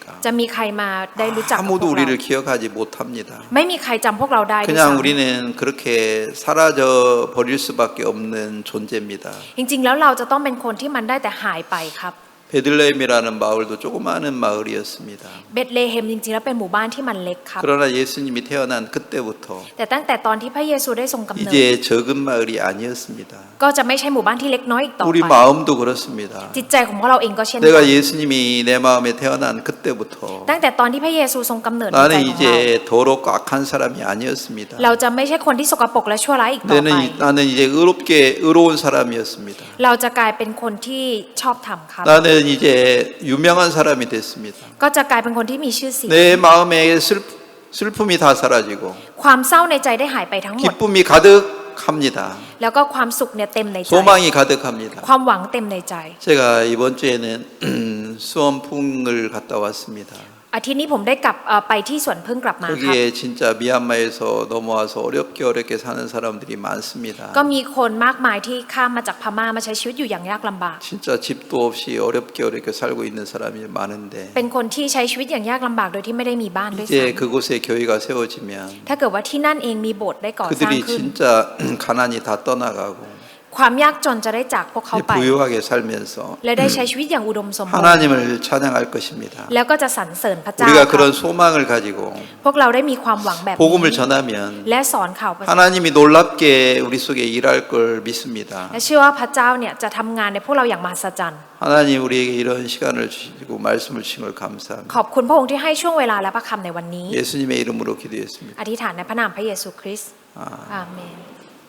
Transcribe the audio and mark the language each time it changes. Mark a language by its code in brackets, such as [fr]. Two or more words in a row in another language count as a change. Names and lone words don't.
[th] จะมีใครมาได้รู้จักกับพว [ko] 아무도 [th] กเรา [ko] 우리를 기억하지 못합니다. [th] ไม่มีใครจำพวกเราได้ด้วย [ko] 그냥 [th] ซ้ำ [ko] 우리는 그렇게 사라져 버릴 수밖에 없는 존재입니다. [th] จริงๆแล้วเราจะต้องเป็นคนที่มันได้แต่หายไปครับ [ko] 베들레헴이라는 마을도 조그마한 마을이었습니다. [th] เบธเลเฮมจริงๆแล้วเป็นหมู่บ้านที่มันเล็กครับ [ko] 그러나 예수님이 태어난 그때부터 [th] แต่ตั้งแต่ตอนที่พระเยซูได้ทรงกำเนิด [ko] 이제 적은 마을이 아니었습니다. [th] ก็จะไม่ใช่หมู่บ้านที่เล็กน้อยอีกต่อ [ko] 우리 [th] ไป [ko] 마음도 그렇습니다. [th] จิตใจของพวกเราเองก็เช่นกัน [ko] 내가 예수님이 내 마음에 태어난 그때부터 [th] ตั้งแต่ตอนที่พระเยซูทรงกำเนิดในใจ [ko] 나는 [th] ของเรา [ko] 이제 더럽고 악한 사람이 아니었습니다. [th] เราจะไม่ใช่คนที่สกปรกและชั่วร้ายอีกต่อไป [ko] 나는 이제 의로운 사람이었습니다. [th] เราจะกลายเป็นคนที่ชอบธรรมครับ [ko] 나는 이제 유명한 사람이 됐습니다. [th] ก็จะกลายเป็นคนที่มีชื่อเสียง [ko] 내 마음에 슬픔이 다 사라지고 [th] ความเศร้าในใจได้หายไปทั้งหมด [ko] 기쁨이 가득합니다. [th] แล้วก็ความสุขเนี่ยเต็มในใจ [ko] 소망이 가득합니다. [th] ความหวังเต็มในใจ [ko] 제가 이번 주에는 수원풍을 갔다 왔습니다. [th] อาทิตย์นี้ผมได้กลับไปที่สวนพึ่งกลับมาครับ [ko] 거기에 진짜 미얀마에서 넘어와서 어렵게 사는 사람들이 많습니다. [th] ก็มีคนมากมายที่ข้ามมาจากพม่ามาใช้ชีวิตอยู่อย่างยากลำบาก [ko] 진짜 집도 없이 어렵게 살고 있는 사람이 많은데 [th] เป็นคนที่ใช้ชีวิตอย่างยากลำบากโดยที่ไม่ได้มีบ้านด้วยซ้ [ko] 이제 그곳에 교회가 세워지면 [th] ำถ้าเกิดว่าที่นั่นเองมีโบสถ์ได้ก่อสร้าง [ko] 그들이 [th] ขึ้น [ko] 진짜 가난이 다 떠나가고 [th] ความยากจนจะได้จากพวกเขาไป [ko] 부유하게 살면서 [th] และได้ใช้ชีวิตอย่างอุดมสมบูรณ์ [ko] 하나님을 찬양할 것입니다. [th] แล้วก็จะสรรเสริญพระเจ้า [ko] 우리가 [th] ครับ [ko] 그런 소망을 가지고 [th] พวกเราได้มีความหวังแบบนี้ [ko] 복음을 전하면 [th] และสอนข่าวประเสริฐ [ko] 하나님이 놀랍게 우리 속에 일할 걸 믿습니다. [th] และเชื่อว่าพระเจ้าเนี่ยจะทำงานในพวกเราอย่างมหัศจรรย์ [ko] 하나님 우리에게 이런 시간을 주시고 말씀을 주신 걸 감사합니다. [th] ขอบคุณพระองค์ที่ให้ช่วงเวลาและพระคำในวันนี้ [ko] 예수님의 이름으로 기도했습니다. [th] อธิษฐานในพระนามพระเยซูคริสต์อาเมน